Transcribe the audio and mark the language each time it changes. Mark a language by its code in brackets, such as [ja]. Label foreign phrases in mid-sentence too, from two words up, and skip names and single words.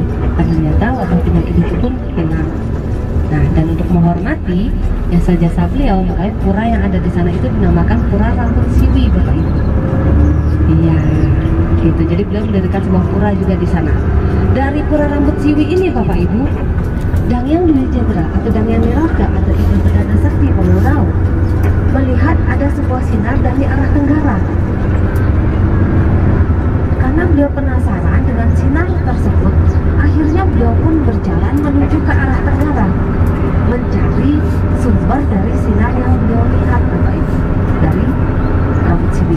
[id] Ternyata wabah penyakit itu pun hilang. Nah, dan untuk menghormati jasa-jasa beliau, makanya pura yang ada di sana itu dinamakan Pura Rambut Siwi Bapak Ibu. Iya, gitu. Jadi beliau mendirikan sebuah pura juga di sana. Dari Pura Rambut Siwi ini Bapak Ibu, Dangyang Dwi Jendra atau Dangyang Nirarta atau Ida Pedanda Sakti Wawu Rauh melihat ada sebuah sinar dari arah tenggara. Karena beliau penasaran dengan sinar tersebut, akhirnya beliau pun berjalan menuju ke arah tenggara, mencari sumber dari sinar yang beliau lihat Bapak Ibu, dari Rambut Siwi.